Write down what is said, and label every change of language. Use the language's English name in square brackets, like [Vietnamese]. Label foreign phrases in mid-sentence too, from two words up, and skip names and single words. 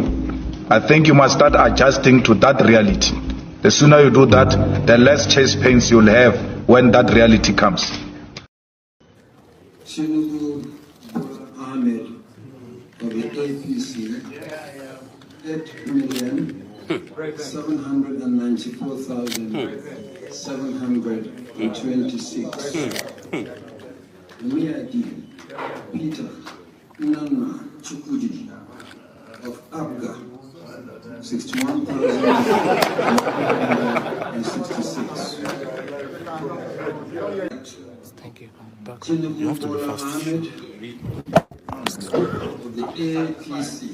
[English] I think you must start adjusting to that reality. The sooner you do that, the less chest pains you'll have when that reality comes. Tinubu Ahmed of the APC, 8,794,726. Miadi Peter Nana Chukwudi of Abga, 61,166. Thank you. Tinubu Ahmed of the APC.